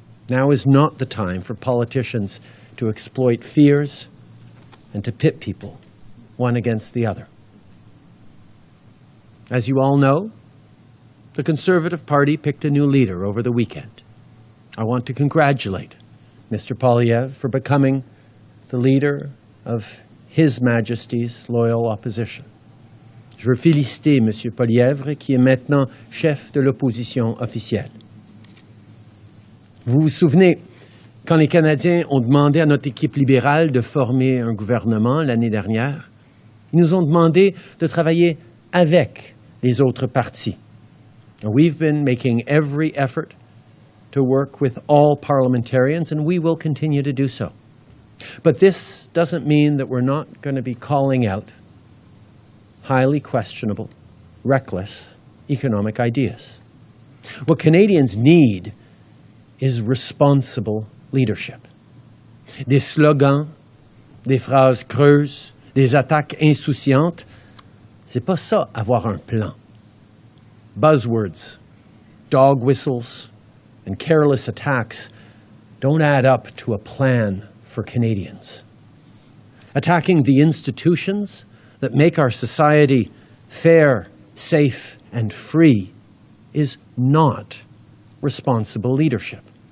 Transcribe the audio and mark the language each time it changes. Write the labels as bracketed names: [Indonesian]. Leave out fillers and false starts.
[English] Now is not the time for politicians to exploit fears and to pit people one against the other. As you all know, The Conservative Party picked a new leader over the weekend. I want to congratulate Mr. Poilievre for becoming the leader of His Majesty's loyal opposition. [French] Je veux féliciter M. Poilievre, qui est maintenant chef de l'opposition officielle. Vous vous souvenez, quand les Canadiens ont demandé à notre équipe libérale de former un gouvernement l'année dernière, ils nous ont demandé de travailler avec les autres partis. [English] And we've been making every effort to work with all parliamentarians, and we will continue to do so. But this doesn't mean that we're not going to be calling out highly questionable, reckless economic ideas. What Canadians need is responsible leadership. [French] Des slogans, des phrases creuses, des attaques insouciantes, c'est pas ça avoir un plan. [English] Buzzwords, dog whistles, and careless attacks don't add up to a plan for Canadians. Attacking the institutions that make our society fair, safe, and free is not responsible leadership.